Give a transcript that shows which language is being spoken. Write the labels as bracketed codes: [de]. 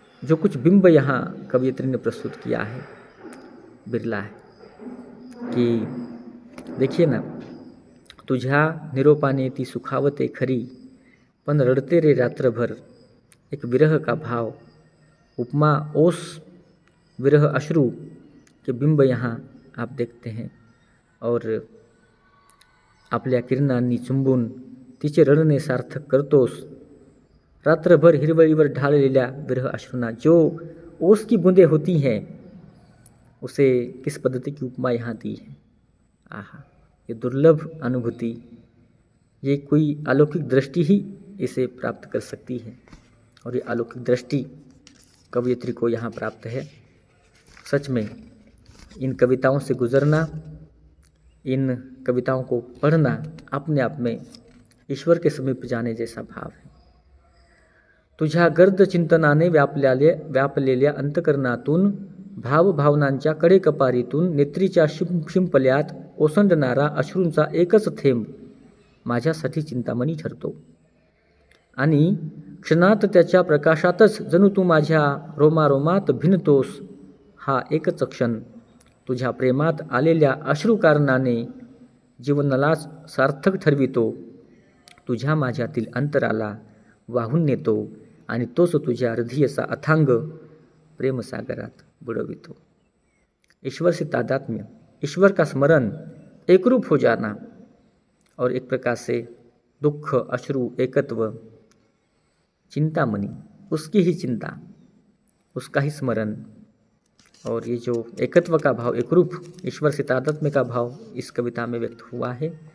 [hi] जो कुछ बिंब यहाँ कवयित्री ने प्रस्तुत किया है, बिरला है कि देखिए ना, [mr] तुझ्या निरोपाने ती सुखावते खरी, पण रडते रे रात्रभर. [hi] एक विरह का भाव, उपमा ओस विरह अश्रु के बिंब यहाँ आप देखते हैं. [mr] और आपल्या किरणांनी चुंबून तिचे रडणे सार्थक करतोस. रात्रभर हिरवळीवर ढाळलेल्या विरह अश्रुना [hi] जो ओस की बूंदें होती हैं, उसे किस पद्धति की उपमा यहाँ दी है. आहा, ये दुर्लभ अनुभूति, ये कोई अलौकिक दृष्टि ही इसे प्राप्त कर सकती है. और ये अलौकिक दृष्टि कवयित्री को यहाँ प्राप्त है. सच में इन कविताओं से गुजरना, इन कविताओं को पढ़ना अपने आप में ईश्वर के समीप जाने जैसा भाव है. [mr] तुझ्या गर्द चिंतनाने व्यापलेल्या अंतकरणातून, भावभावनांच्या कडेकपारीतून नेत्रीच्या शिंपल्यात ओसंडणारा अश्रूंचा एकच थेंब माझ्यासाठी चिंतामणी ठरतो. आणि क्षणात त्याच्या प्रकाशातच जणू तू माझ्या रोमारोमात भिनतोस. हा एकच क्षण तुझ्या प्रेमात आलेल्या अश्रू कारणाने जीवनालाच सार्थक ठरवितो. तुझ्या माझ्यातील अंतराला वाहून नेतो आणि तोच तुझ्या हृदयचा अथांग प्रेमसागरात बुडवितो. [hi] ईश्वर से तादात्म्य, ईश्वर का स्मरण, एकरूप हो जाना, और एक प्रकार से दुख अश्रु एकत्व, चिंतामणि, उसकी ही चिंता, उसका ही स्मरण, और ये जो एकत्व का भाव, एकरूप ईश्वर से तादात्म्य का भाव इस कविता में व्यक्त हुआ है.